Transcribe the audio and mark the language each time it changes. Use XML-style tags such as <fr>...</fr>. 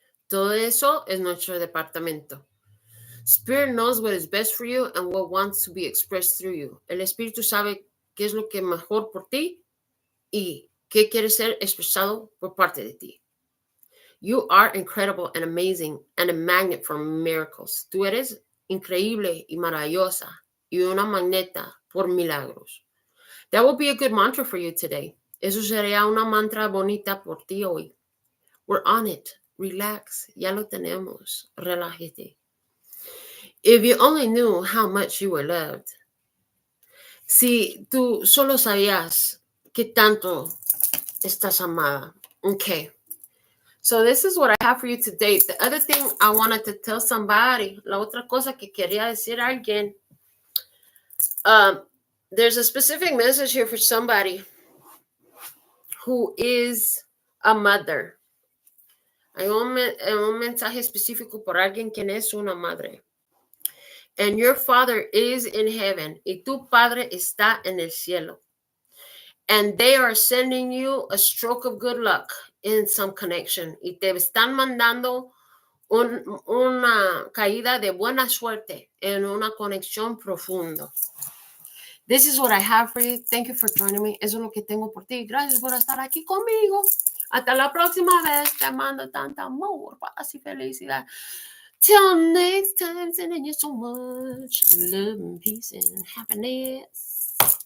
<es>Todo eso es nuestro departamento.</es> <en>Spirit knows what is best for you and what wants to be expressed through you.</en> <es>El Espíritu sabe qué es lo que es mejor por ti y qué quiere ser expresado por parte de ti.</es> <en>You are incredible and amazing and a magnet for miracles.</en> <es>Tú eres increíble y maravillosa y una magneta por milagros.</es> <en>That will be a good mantra for you today.</en> <es>Eso sería una mantra bonita por ti hoy.</es> <en>We're on it. Relax.</en> <es>Ya lo tenemos. Relájate.</es> <en>If you only knew how much you were loved.</en> <es>Si tú solo sabías qué tanto estás amada.</es> <en>Okay. So this is what I have for you today. The other thing I wanted to tell somebody,</en> <es>la otra cosa que quería decir a alguien,</es> <en>there's a specific message here for somebody who is a mother.</en> <es>Hay un mensaje específico por alguien quien es una madre.</es> <en>And your father is in heaven.</en> <es>Y tu padre está en el cielo.</es> <en>And they are sending you a stroke of good luck in some connection.</en> <es>Y te están mandando una caída de buena suerte en una conexión profunda.</es> <en>This is what I have for you. Thank you for joining me.</en> <es>Eso es lo que tengo por ti. Gracias por estar aquí conmigo. Hasta la próxima vez. Te mando tanto amor, paz y felicidad.</es> <en>Till next time, sending you so much love and peace and happiness.</en>